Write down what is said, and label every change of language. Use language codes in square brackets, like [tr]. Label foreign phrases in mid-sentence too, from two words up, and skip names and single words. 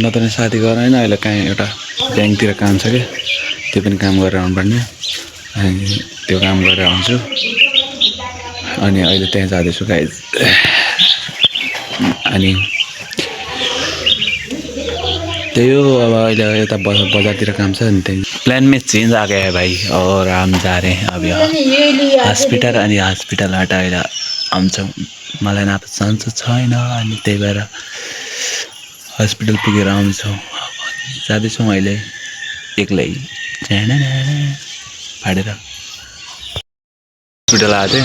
[ne] नत्र साथीको घर होइन, अहिले कहीँ एउटा ब्याङ्कतिर काम छ कि, त्यो पनि काम गरेर आउनुपर्ने। अनि त्यो काम गरेर आउँछु। अनि अहिले त्यहाँ जाँदैछु गाइज। अनि त्यही हो, अब अहिले यता बजारतिर काम छ। अनि त्यही [hi] प्लान में चेन्ज आ गया है भाई और हम जा रहे हैं अब यहाँ हस्पिटल। [ne] अनि हस्पिटलबाट अहिले आउँछौँ। मलाई न सन्चो छैन, अनि त्यही भएर हस्पिटल पुगेर आउँछौँ। जाँदैछौँ अहिले एक्लै फाडेर हस्पिटल आएको थिएँ।